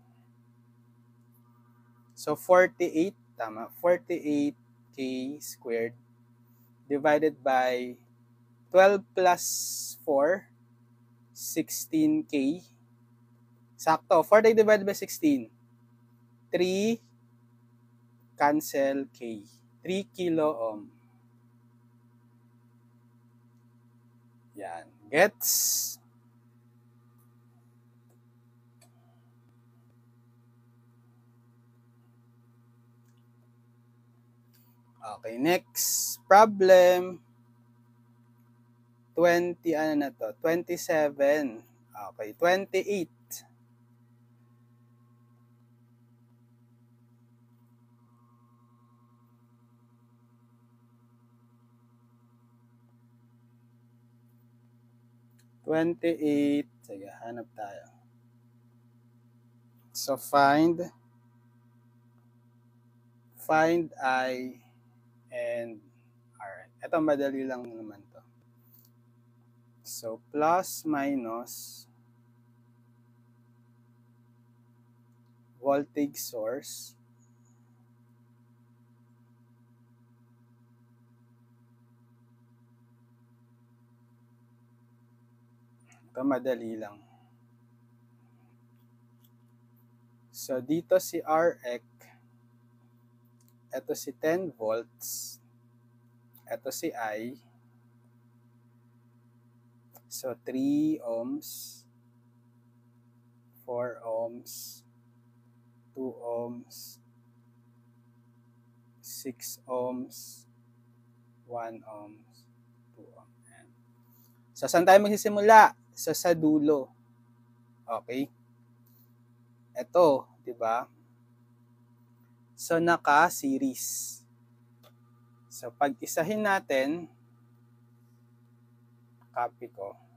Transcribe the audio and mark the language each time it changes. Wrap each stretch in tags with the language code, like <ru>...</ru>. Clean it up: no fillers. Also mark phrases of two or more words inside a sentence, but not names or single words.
<en>So, 48, tama, 48K squared divided by 12 plus 4, 16K. Sakto, 40 divided by 16. 3 cancel K. 3 kilo ohm.</en> <tl>Yan.</tl> <en>Gets? Okay, next problem.</en> <tl>20, ano na to? 27. Okay, 28. Sige, hanap tayo.</tl> <en>So, find I and R.</en> <tl>Ito, madali lang naman to. So,</tl> <en>plus minus voltage source</en> <tl>ito, madali lang. So, dito si Rx, ito si 10 volts, ito si I,</tl> <en>so 3 ohms, 4 ohms, 2 ohms, 6 ohms, 1 ohms, 2 ohms. So,</en> <tl>saan tayo magsisimula? So, sa dulo. Okay? Ito, di ba? So, naka-series. So, pag isahin natin, copy ko.</tl>